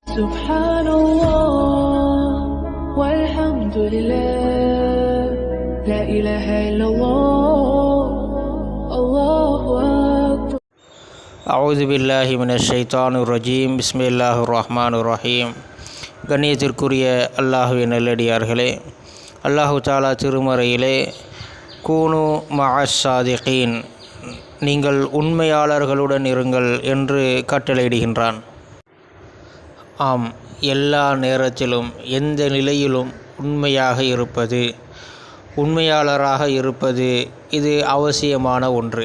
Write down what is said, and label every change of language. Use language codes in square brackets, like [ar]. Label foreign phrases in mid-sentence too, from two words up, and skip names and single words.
[ar] سبحان الله والحمد لله لا إله إلا الله الله أكبر. أعوذ بالله من الشيطان الرجيم. بسم الله الرحمن الرحيم. [ta] கண்ணியத்திற்குரிய அல்லாஹுவின் நல்லடியார்களே, [ar] الله تعالى [ta] திருமறையிலே [ar] كونوا مع الصادقين, [ta] நீங்கள் உண்மையாளர்களுடன் இருங்கள் என்று கட்டளையிடுகின்றான். ஆம், எல்லா நேரத்திலும் எந்த நிலையிலும் உண்மையாக இருப்பது, உண்மையாளராக இருப்பது இது அவசியமான ஒன்று.